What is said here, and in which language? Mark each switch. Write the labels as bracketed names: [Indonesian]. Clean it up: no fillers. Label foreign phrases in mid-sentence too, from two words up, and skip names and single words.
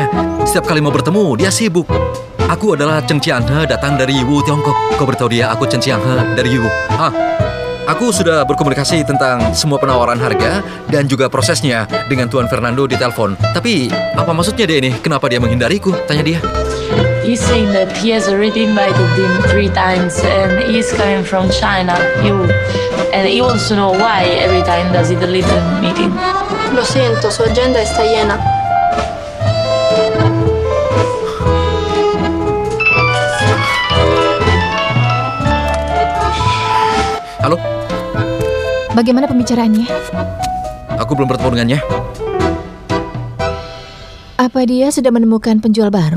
[Indonesian] Setiap kali mau bertemu, dia sibuk. Aku adalah Cheng Qianhe, datang dari Yiwu, Tiongkok. Kau beritahu dia aku Cheng Qianhe dari Yiwu. Aku sudah berkomunikasi tentang semua penawaran harga dan juga prosesnya dengan Tuan Fernando di telepon. Tapi, apa maksudnya dia ini? Kenapa dia menghindariku? Tanya dia. [English] He's saying that he has already invited him 3 times and he's coming from China, and he wants to know why every time does he delete the meeting. [Spanish] Lo siento, su agenda está llena. [Indonesian] Halo? Bagaimana pembicaraannya? Aku belum bertemu dengannya. Apa dia sudah menemukan penjual baru?